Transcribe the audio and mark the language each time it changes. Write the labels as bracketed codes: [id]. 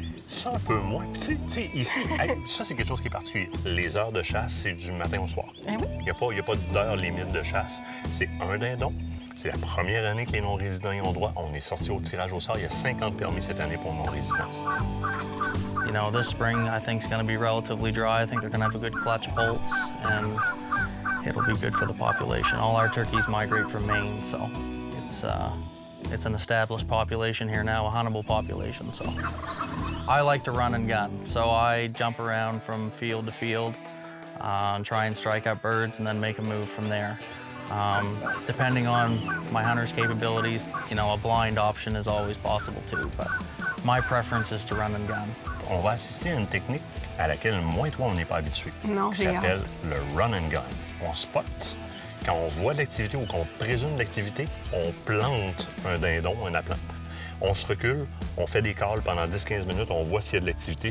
[fr] Ça, un peu moins. Puis, tu sais, ici, hey, ça, c'est quelque chose qui est particulier. Les heures de chasse, c'est du matin au soir. Eh oui. Il n'y a pas d'heure limite de chasse. C'est un dindon. C'est la première année que les non-résidents y ont droit. On est sorti au tirage au sort. Il y a 50 permis cette année pour non-résidents. [en] You know, this spring I think is going to be relatively dry. I think they're going to have a good clutch of bolts, and it'll be good for the population. All our turkeys migrate from Maine, so it's an established population here now, a huntable population. So I like to run and gun, so I jump around from field to field and try and strike out birds, and then make a move from there. Depending on my hunter's capabilities, you know, a blind option is always possible too, but my preference is to run and gun. [fr] On va assister à une technique à laquelle moi et toi, on n'est pas habitués. Non, qui j'ai s'appelle hâte. le run and gun. On spot. Quand on voit de l'activité ou qu'on présume de l'activité, on plante un dindon, un appelant. On se recule, on fait des calls pendant 10-15 minutes, on voit s'il y a de l'activité.